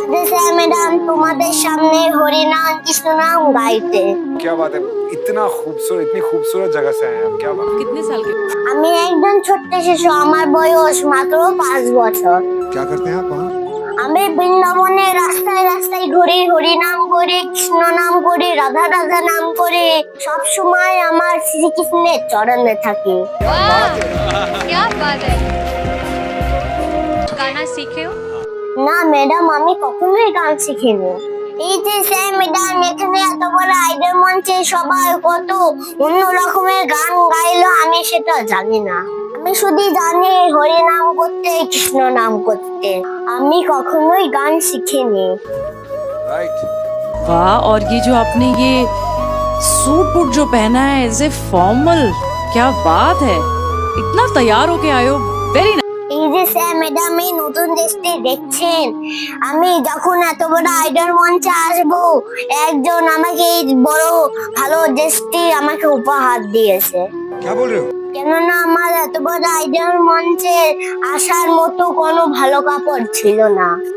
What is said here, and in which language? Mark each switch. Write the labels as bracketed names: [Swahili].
[Bangla] Sir madam, তোমাদের সামনে হরিনাম কৃষ্ণ নাম গাইতে। [Hindi] क्या बात है, इतना खूबसूरत, इतनी खूबसूरत जगह से आए हैं आप, क्या बात। कितने साल के? [Bangla] আমি একজন ছোট্ট শিশু, আমার বয়স মাত্র 5 বছর। [Hindi] क्या करते हैं आप वहाँ? [Bangla] আমি বৃন্দাবনে রাস্তায় রাস্তায় ঘুরি, হরিনাম করি, কৃষ্ণ নাম করি, রাধা রাধা নাম করি। সব সময় আমার শ্রীকৃষ্ণের চরণে থাকি। [Hindi] वाह, क्या बात है। गाना सीखे हो? [Bangla] না ম্যাডাম, আমি কখনোই গান শিখিনি। এই যে স্যার ম্যাডাম, এখানে এত বড় আইডল মঞ্চে সবাই কত অন্য রকমের গান গাইলো, আমি সেটা জানি না। আমি শুধু জানি হরিনাম করতে, কৃষ্ণ নাম করতে। আমি কখনোই গান শিখিনি। [English] Right. [Hindi] वाह, और ये जो आपने ये सूट बूट जो पहना है [English] as a formal, [Hindi] क्या बात है, इतना तैयार होके आए हो, [English] Very nice. [Bangla] এই যে স্যার ম্যাডাম, এই নতুন দেশটি দেখছেন, আমি যখন এত বড় আইডল মঞ্চে আসবো, একজন আমাকে এই বড় ভালো দেশটি আমাকে উপহার দিয়েছে। [Hindi] क्या बोल रहे हो? [Bangla] কেননা আমার এত বড় আইডল মঞ্চে আসার মতো কোনো ভালো কাপড় ছিল না।